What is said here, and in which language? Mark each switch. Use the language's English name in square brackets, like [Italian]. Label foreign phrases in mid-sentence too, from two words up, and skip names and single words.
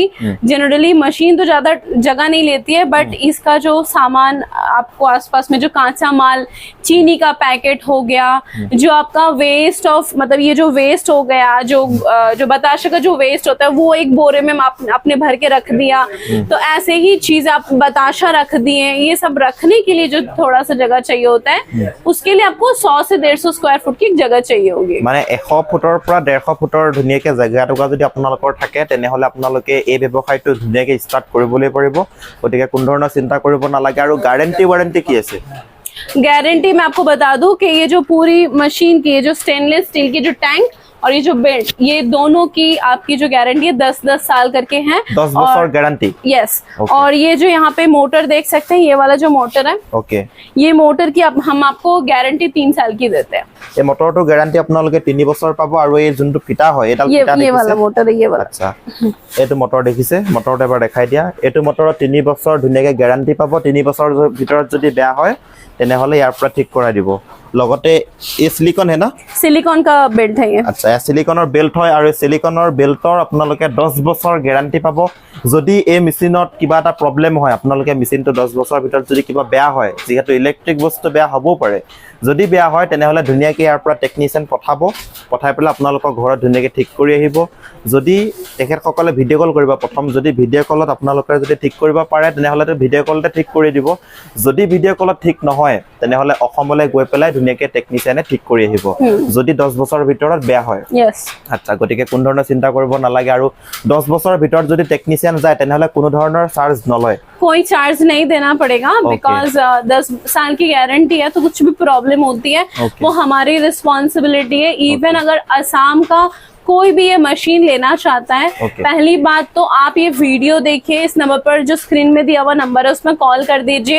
[Hindi] जनरली मशीन तो ज्यादा जगह नहीं लेती है बट इसका जो सामान आपको आसपास में जो कांचा माल, चीनी का पैकेट हो गया, जो आपका वेस्ट ऑफ मतलब ये जो वेस्ट हो गया, जो बताशा का जो वेस्ट होता है वो एक बोरे में आपने भर के रख दिया, तो ऐसे ही चीज आप बताशा रख दिए, ये सब रखने के लिए जो थोड़ा सा जगह चाहिए होता है उसके लिए आपको 100 से 150 स्क्वायर फुट की जगह चाहिए होगी। [Assamese] মানে 100 ফুটৰ পৰা 150 ফুটৰ ধুনীয়াকৈ জেগা টুকুৰা যদি আপোনালোকৰ থাকে তেনেহ'লে আপোনালোকে এই ব্যৱসায়টো ধুনীয়াকৈ ষ্টাৰ্ট কৰিবলৈ পাৰিব। গতিকে কোনো ধৰণৰ চিন্তা কৰিব নালাগে। আৰু গাৰেণ্টি ৱাৰেণ্টি কি আছে? [Hindi] गारंटी मैं आपको बता दूं कि ये जो पूरी मशीन की, ये जो स्टेनलेस स्टील की जो टैंक और ये जो बेल्ट, ये दोनों की आपकी जो गारंटी है 10-10 साल करके हैं। [Assamese] 10 बছৰ गारंटी? [English] यस। [Hindi] और ये जो यहाँ पे मोटर देख सकते हैं, ये वाला जो मोटर है, [English] ओके, [Hindi] ये मोटर की हम आपको गारंटी 3 साल की देते हैं। [Assamese] এই মটৰটো গাৰণ্টি আপোনালোকে 3 বছৰ পাব। আৰু এই যোনটো ফিটা হয় এডাল ফিটা [Hindi] ये वाला मोटर है, ये वाला। [Assamese] আচ্ছা, এইটো মটৰ দেখিছে, মটৰটো এবাৰ দেখাই দিয়া। এইটো মটৰত 3 বছৰ ধুনীয়াকৈ গাৰণ্টি পাব। 3 বছৰৰ ভিতৰত যদি বেয়া হয় তেনেহ'লে ইয়াৰ পৰা ঠিক কৰাই দিব। লগতে এই সিলিকন [Hindi] है ना? सिलिकॉन का बेल्ट है ये। [Assamese] আচ্ছা, এই সিলিকনৰ বেল্ট হয় আৰু এই সিলিকনৰ বেল্টৰ আপোনালোকে 10 বছৰ গ্যাৰান্টি পাব। যদি এই মেচিনত কিবা এটা প্ৰবলেম হয়, আপোনালোকে মেচিনটো 10 বছৰৰ ভিতৰত যদি কিবা বেয়া হয়, যিহেতু ইলেক্ট্ৰিক বস্তু বেয়া হ'বও পাৰে, যদি বেয়া হয় তেনেহ'লে ধুনীয়াকৈ ইয়াৰ পৰা টেকনিচিয়ান পঠাই পেলাই আপোনালোকৰ ঘৰত ধুনীয়াকৈ ঠিক কৰি আহিব। যদি তেখেতসকলে ভিডিঅ' কল কৰিব, প্ৰথম যদি ভিডিঅ' কলত আপোনালোকে যদি ঠিক কৰিব পাৰে তেনেহ'লে ভিডিঅ' কলতে ঠিক কৰি দিব। যদি ভিডিঅ' কলত ঠিক নহয় তেনেহ'লে অসমলৈ গৈ পেলাই ধুনীয়াকৈ টেকনিচিয়ানে ঠিক কৰি আহিব, যদি 10 বছৰৰ ভিতৰত বেয়া হয়। আচ্ছা, গতিকে কোনো ধৰণৰ চিন্তা কৰিব নালাগে। আৰু 10 বছৰৰ ভিতৰত যদি টেকনিচিয়ান যায় তেনেহ'লে কোনো ধৰণৰ চাৰ্জ নলয়, [Hindi] कोई चार्ज नहीं देना पड़ेगा। बिकॉज 10 साल की गारंटी है, तो कुछ भी प्रॉब्लम होती है वो हमारी रिस्पॉन्सिबिलिटी है। इवन अगर असम का कोई भी ये मशीन लेना चाहता है, पहली बात तो आप ये वीडियो देखिए, इस नंबर पर जो स्क्रीन में दिया हुआ नंबर है उसमें कॉल कर दीजिए।